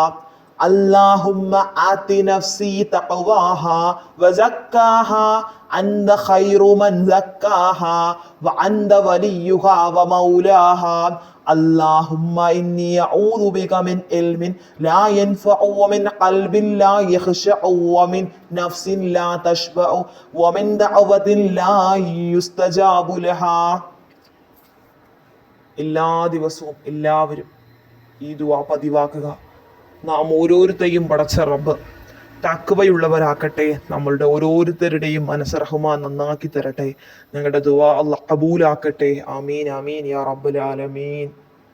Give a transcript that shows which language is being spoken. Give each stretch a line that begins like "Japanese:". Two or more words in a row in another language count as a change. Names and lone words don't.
Arabic: اللهم آت نفسي تقواها وزكاها أنت خير من زكاها وأنت وليها ومولاها. اللهم إني أعوذ بك من علم لا ينفع ومن قلب لا يخشع ومن نفس لا تشبع ومن دعوة لا يستجاب لها.
Malayalam: എല്ലാ ദിവസവും എല്ലാവരും ഈ ദുആ പതിവാക്കുക. നാം ഓരോരുത്തരെയും പടച്ച റബ്ബ് തഖ്വയുള്ളവരാക്കട്ടെ. നമ്മളുടെ ഓരോരുത്തരുടെയും മനസ്സ് റഹ്മാൻ നന്നാക്കി തരട്ടെ. ഞങ്ങളുടെ ദുആ അല്ലാഹ് ഖബൂലാക്കട്ടെ.
Arabic: آمين آمين يا رب العالمين.